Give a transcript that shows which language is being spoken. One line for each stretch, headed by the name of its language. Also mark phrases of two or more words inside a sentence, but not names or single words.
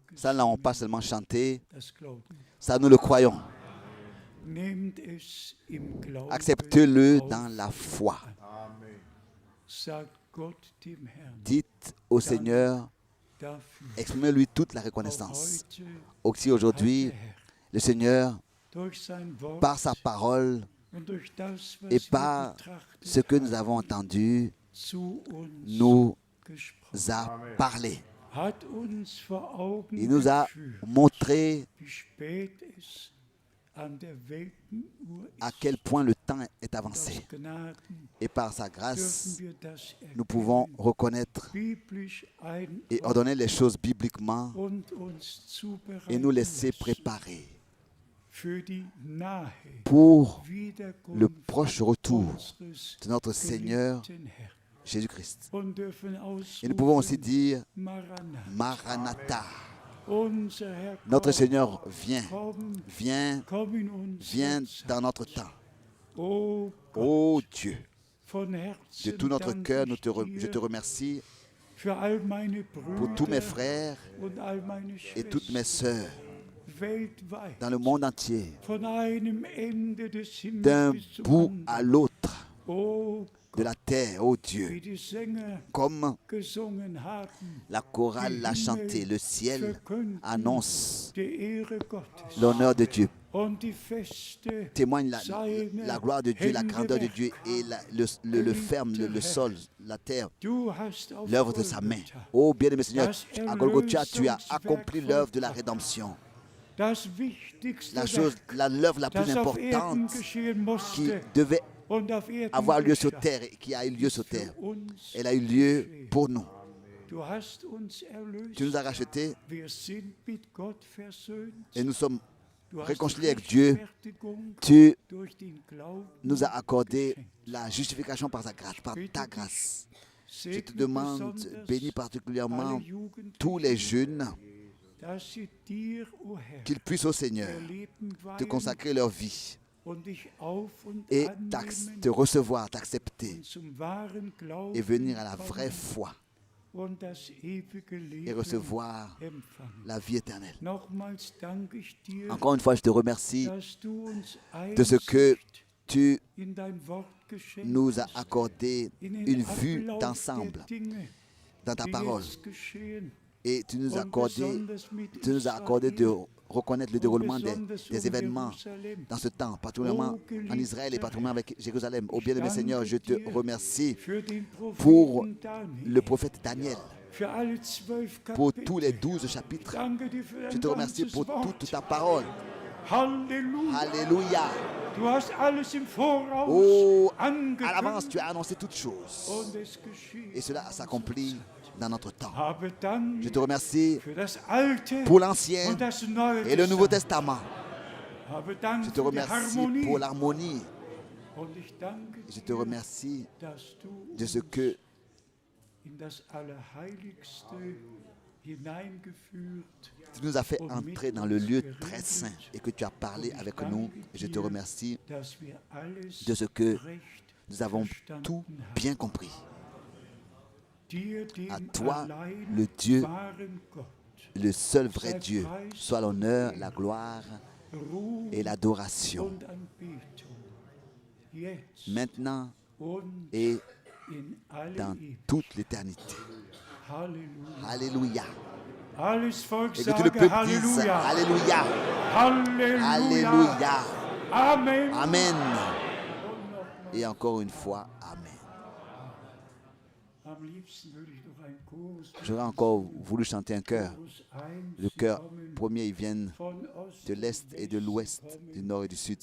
French: Ça, là, on pas seulement chanté,
German: das glauben.
French: ça, nous le croyons.
German: Nehmt es im Glauben
French: Acceptez-le
German: auf.
French: dans la foi.
German: Sagt Gott dem Herrn
French: Dites au Seigneur,
German: dafür.
French: exprimez-lui toute la
German: Auch
French: reconnaissance.
German: heute
French: Aussi
German: hat
French: aujourd'hui,
German: der Herr
French: le Seigneur,
German: durch sein Wort
French: par sa parole
German: und durch das, was
French: et
German: wir
French: par
German: betrachtet
French: ce que nous
German: haben,
French: avons entendu,
German: zu uns
French: nous
German: gesprochen.
French: a parlé.
German: Hat uns vor Augen
French: Il nous a
German: geführt,
French: montré
German: wie spät es an der Weltenuhr
French: à
German: ist.
French: quel point le temps est
German: Aus
French: avancé.
German: Gnaden
French: Et par sa
German: dürfen
French: grâce,
German: wir das
French: nous pouvons
German: erkennen,
French: reconnaître
German: biblisch
French: et ordonner les choses bibliquement
German: und uns
French: et nous
German: zubereiten
French: laisser
German: lassen
French: préparer
German: für die nahe
French: pour le
German: Wiederkunft
French: proche retour
German: unseres
French: de notre Seigneur
German: geliebten Herrn.
French: Jésus-Christ.
German: Und dürfen
French: Et nous pouvons aussi
German: ausrufen,
French: dire,
German: Maranatha,
French: Maranatha,
German: unser Herr,
French: notre
German: komm,
French: Seigneur, viens,
German: komm,
French: viens,
German: komm in uns.
French: viens dans notre temps.
German: Oh Gott,
French: Ô Dieu,
German: von
French: de
German: Herzen
French: tout notre
German: danke
French: cœur,
German: ich
French: je te
German: dir
French: remercie
German: für all meine
French: pour tous mes
German: Brüder
French: frères
German: und all meine
French: et toutes mes
German: Schwestern.
French: sœurs.
German: weltweit,
French: dans le monde entier,
German: von einem Ende des
French: d'un
German: Himmels bis zum
French: bout
German: anderen.
French: à l'autre
German: Oh,
French: de la terre, ô
German: wie
French: Dieu,
German: die Sänger
French: comme
German: gesungen haben,
French: la chorale l'a chanté, le ciel
German: verkünden
French: annonce
German: die Ehre Gottes
French: l'honneur de Dieu,
German: und die Feste
French: témoigne
German: seiner
French: la gloire de Dieu, la
German: Hände
French: grandeur de
German: Werk.
French: Dieu et le ferme, le sol, la terre,
German: Du hast auf
French: l'œuvre de sa main.
German: Golgatha
French: Ô bien-aimé Seigneur,
German: das
French: à Golgotha, tu as
German: Erlösungswerk
French: accompli l'œuvre de la
German: vollbracht.
French: rédemption.
German: das wichtigste
French: La chose,
German: Werk,
French: l'œuvre la plus
German: das auf Erden
French: importante
German: geschehen
French: qui
German: musste
French: devait
German: und auf Erden
French: avoir lieu sur
German: geschah,
French: terre et qui a eu lieu sur
German: für
French: terre.
German: uns
French: Elle a eu lieu
German: geschehen.
French: pour nous.
German: Du hast uns erlöst.
French: Tu nous as rachetés
German: Wir sind mit Gott versöhnt.
French: et nous sommes
German: Du hast
French: réconciliés avec
German: die
French: Dieu.
German: Rechtfertigung
French: Tu
German: durch den Glauben
French: nous as accordé
German: geschenkt.
French: la justification par sa grâce, par ta grâce. Je te
German: Segne
French: demande,
German: besonders
French: bénis particulièrement
German: alle Jugendlichen,
French: tous les jeunes,
German: dass sie dir, o Herr,
French: qu'ils puissent au Seigneur
German: ihr Leben
French: te
German: weihen
French: consacrer leur vie
German: und dich auf und
French: et
German: annehmen
French: te recevoir, t'accepter
German: und zum wahren Glauben
French: et venir à la
German: kommen
French: vraie foi
German: und das ewige
French: et
German: Leben
French: recevoir
German: empfangen.
French: la vie éternelle.
German: Nochmals danke ich dir,
French: Encore une fois, je te remercie
German: dass du uns
French: de ce que
German: Einsicht
French: tu
German: in dein Wort geschenkt
French: nous as
German: hast,
French: accordé
German: in den
French: une vue
German: Ablauf
French: d'ensemble
German: der Dinge,
French: dans ta
German: die
French: parole.
German: jetzt geschehen
French: Et tu nous as
German: und
French: accordé,
German: besonders mit
French: tu nous as accordé de
German: Israel
French: reconnaître le
German: und
French: déroulement
German: besonders
French: des événements
German: Jerusalem.
French: dans ce temps, particulièrement
German: Oh, geliebter
French: en Israël et particulièrement avec Jérusalem. Ô
German: Ich
French: bien-aimé
German: danke
French: Seigneur, je te
German: dir
French: remercie
German: für den
French: pour
German: Propheten Daniel,
French: le prophète Daniel,
German: für alle 12
French: pour
German: Kapitel.
French: tous les 12 chapitres.
German: Danke dir für
French: Je
German: dein
French: te remercie
German: ganzes
French: pour
German: Wort.
French: toute ta parole.
German: Halleluja.
French: Alléluia.
German: Du hast alles im Voraus
French: Oh, à l'avance,
German: angekündigt
French: tu as annoncé toutes choses.
German: und es geschieht.
French: Et cela s'accomplit dans notre temps.
German: Habe Dank
French: Je te remercie
German: für das Alte
French: pour l'Ancien
German: und das Neue
French: et le Nouveau
German: Testament.
French: Testament.
German: Habe Dank
French: Je te
German: für die
French: remercie
German: Harmonie.
French: pour l'harmonie.
German: Und ich danke
French: Je te
German: dir,
French: remercie
German: dass du
French: de ce
German: uns
French: que
German: in das Allerheiligste hineingeführt.
French: tu nous as fait entrer dans le lieu très saint et que tu as parlé avec nous. Je te remercie
German: dass wir alles
French: de ce que
German: recht
French: nous avons
German: verstanden
French: tout
German: haben.
French: bien compris.
German: Dir, dem
French: À toi,
German: allein
French: le Dieu,
German: wahren Gott,
French: le seul vrai Dieu, soit l'honneur, la gloire
German: Ruhm
French: et l'adoration,
German: und Anbetung, jetzt
French: maintenant
German: und
French: et
German: in alle
French: dans
German: Ewigkeit.
French: toute l'éternité.
German: Halleluja.
French: Alléluia.
German: Alles Volk
French: Et que tout le
German: sage
French: peuple dise
German: Halleluja.
French: Alléluia.
German: Halleluja.
French: Alléluia.
German: Amen.
French: Amen. Et encore une fois,
German: Amen. Am liebsten würde ich noch einen Chorus
French: J'aurais encore voulu chanter un chœur.
German: Chorus
French: Le
German: 1
French: chœur
German: kommen,
French: premier, ils viennent
German: von Ost
French: de l'Est
German: und
French: et de
German: West
French: l'Ouest,
German: kommen,
French: du Nord et du Sud.